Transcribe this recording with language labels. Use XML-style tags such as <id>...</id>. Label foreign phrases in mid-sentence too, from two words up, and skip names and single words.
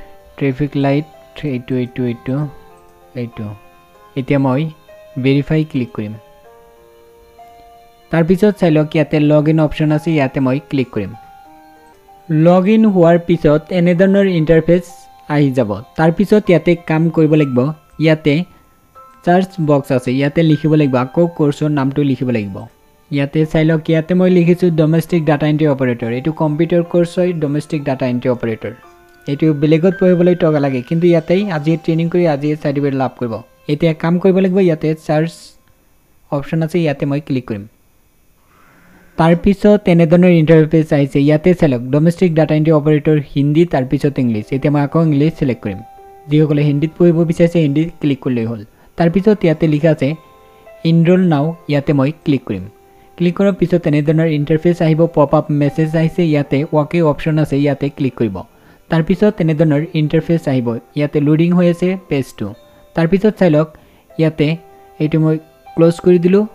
<as>এইটো এতিয়া মই ভেৰিফাই ক্লিক কৰিম তাৰ পিছত চালক ইয়াতে</as> <en>login option</en> <as>আছে ইয়াতে মই ক্লিক কৰিম লগইন হোৱাৰ পিছত এনে ধৰণৰ ইন্টাৰফেস আহি যাব তাৰ পিছত ইয়াতে কাম কৰিব লাগিব ইয়াতে</as> <en>search box</en> <as>আছে ইয়াতে লিখিব লাগিব আকৌ কোৰ্সৰ নামটো লিখিব লাগিব ইয়াতে চাইলক ইয়াতে মই লিখিছো ডোমেস্টিক ডাটা এন্ট্রি অপারেটর এটো</as> <en>computer course</en> <as>হয় ডোমেস্টিক ডাটা এন্ট্রি অপারেটর এইটো বেলেগত পঢ়িবলৈ টকা লাগে কিন্তু ইয়াতেই আজি ট্ৰেইনিং কৰি আজি চাৰ্টিফিকেট লাভ কৰিব এতিয়া কাম কৰিব লাগিব ইয়াতে</as> <en>search option</en> <as>আছে ইয়াতে মই ক্লিক কৰিম তাৰ পিছত এনেধৰণৰ ইন্টাৰফেস আহিছে ইয়াতে সেলেক্ট ডোমেষ্টিক ডাটা এন্ট্ৰি অপাৰেটৰ হিন্দী তাৰ পিছত ইংলিছ এতিয়া মই আকৌ</as> <en>English select</en> <as>কৰিম যিসকলে হিন্দীত পঢ়িব বিচাৰিছে হিন্দী ক্লিক কৰিলেই হ'ল তাৰ পিছত ইয়াতে লিখা আছে</as> <en>enroll now</en> <as>ইয়াতে মই ক্লিক কৰিম ক্লিক কৰাৰ পিছত এনেধৰণৰ ইন্টাৰফেস আহিব</as> <en>pop up message</en> <as>আহিছে ইয়াতে</as> <en>okay option</en> <as>আছে ইয়াতে ক্লিক কৰিব তাৰ পিছত এনেধৰণৰ ইন্টাৰফেস আহিব ইয়াতে লোডিং হৈ আছে পেজটো তাৰ পিছত চাইলক ইয়াতে এইটো মই ক্লোজ কৰি দিলো</as>